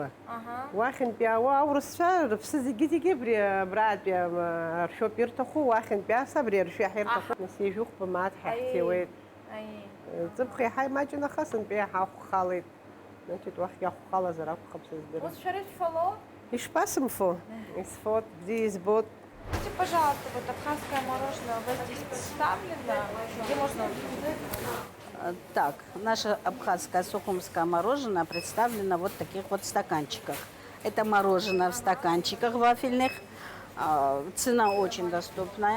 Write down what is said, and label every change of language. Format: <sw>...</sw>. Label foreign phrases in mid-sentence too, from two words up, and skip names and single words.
<ab>Уахьынтәи аурысцәа рыԥсы зегьы абри абратәи ршәоуп ирҭаху, уахьынтәи ас абри аршәы иаҳа ирҭахуп, нас ижәыхәба мааҭ ҳаҳҭиуеит. Ҵыԥх иаҳа имаҷын, аха сынтәи иаҳа ахәхалеит. Значит, уахь иахәхалазар акәхап сыздырам. Ус шәара ишәфало? Ишԥасымфо? Исфот, бзиа избот.</ab> <ru>Скажите, пожалуйста, вот абхазское мороженое у вас здесь представлено? Где можно увидеть? Так, наше абхазское сухумское мороженое представлено вот в таких вот стаканчиках. Это мороженое в стаканчиках вафельных. Цена очень доступная.</ru>